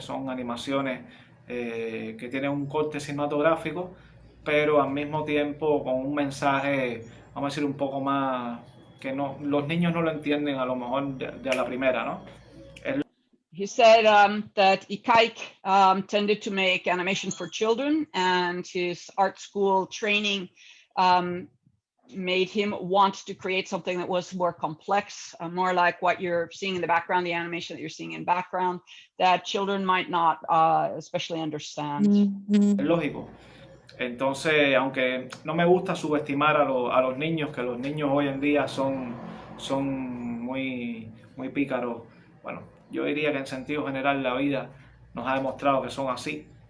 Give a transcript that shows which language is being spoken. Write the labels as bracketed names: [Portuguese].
[Spanish] Que son animaciones que tienen un corte cinematográfico, pero al mismo tiempo con un mensaje, vamos a decir, un poco más que no, los niños no lo entienden a lo mejor de a la primera, ¿no? [English] He said that Ikaik tended to make animation for children, and his art school training made him want to create something that was more complex, more like what you're seeing in the background, the animation that you're seeing in background, that children might not especially understand. [Spanish] Es lógico. Entonces, aunque no me gusta subestimar a los niños, que los niños hoy en día son muy pícaros. Bueno, yo diría que en sentido general la vida nos ha demostrado que son así.